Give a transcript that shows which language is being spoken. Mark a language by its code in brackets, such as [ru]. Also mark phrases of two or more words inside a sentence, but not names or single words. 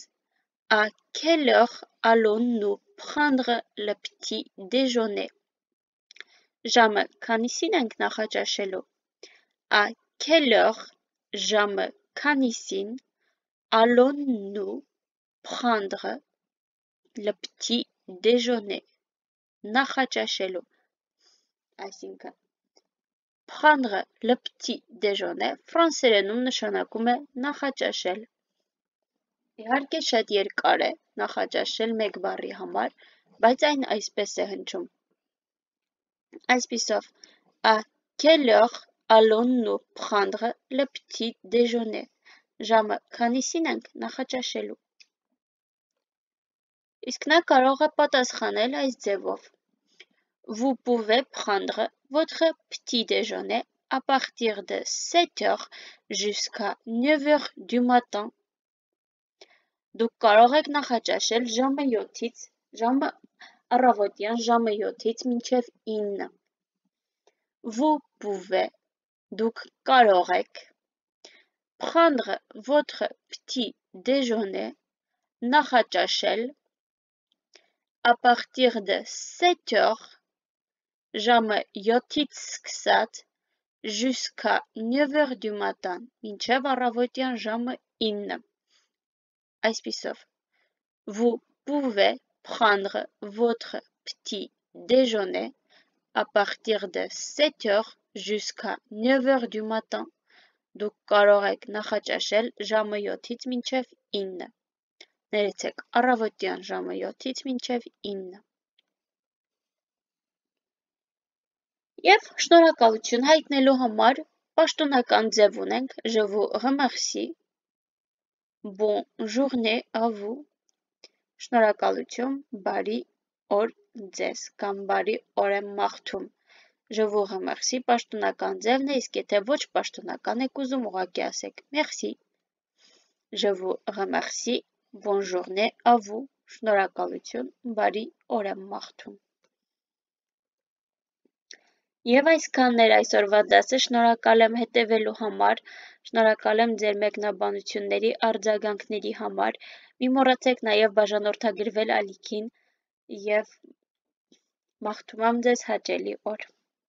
[fr] À quelle heure allons-nous prendre le petit déjeuner? [hy] Ժամը քանիսին ենք նախաճաշելու? [fr] À quelle heure [hy] ժամը քանիսին [fr] allons-nous prendre le petit déjeuner? [hy] Նախաճաշելու։ Այսինքն [fr] prendre le petit déjeuner [hy] ֆրանսերենում նշանակում է նախաճաշել։ Իհարկե շատ երկար է նախաճաշել մեկ բառի համար, բայց այն այսպես է հնչում։ Այսպիսով, [fr] à quelle heure allons-nous prendre le petit déjeuner? [hy] Ժամը քանիսին ենք նախաճաշելու։ Իսկ նա կարող է պատասխանել այս ձևով. [fr] Vous pouvez prendre votre petit déjeuner à partir de 7 heures jusqu'à 9 heures du matin. [hy] Դուք կարող եք նախաճաշել առավոտյան ժամը 7-ից մինչև 9։ [fr] Vous pouvez, [hy] դուք կարող եք, [fr] prendre votre petit déjeuner, նախաճաշել, à partir de 7 heures, [hy] ժամը 7-ից սկսած, [fr] jusqu'à 9 heures du matin, [hy] մինչև առավոտյան ժամը 9։ Այսպիսով, [fr] vous pouvez prendre votre petit déjeuner à partir de 7 heures jusqu'à 9 heures du matin. [hy] Դուք կարող եք նախաճաշել ժամը 7-ից մինչև 9։ Ներեցեք, առավոտյան ժամը 7-ից մինչև 9։ Եվ շնորհակալություն հայտնելու համար պաշտոնական ձև ունենք [fr] je vous remercie, bonne journée à vous, [hy] շնորհակալություն, բարի օր ձեզ կամ բարի օր եմ մաղթում։ [fr] Je vous remercie [hy] պաշտոնական ձևն է, իսկ եթե ոչ պաշտոնական եք ուզում, ուղղակի ասեք merci. [fr] Je vous remercie, bonne journée à vous, [hy] շնորհակալություն, բարի օր եմ մաղթում։ Եվ այսքանն էր այսօրվա դասը, շնորհակալ եմ հետևելու համար, շնորհակալ եմ ձեր մեկնաբանությունների, արձագանքների համար, մի մոռացեք նաև բաժանորդագրվել ալիքին և մաղթում եմ ձեզ հաճելի օր։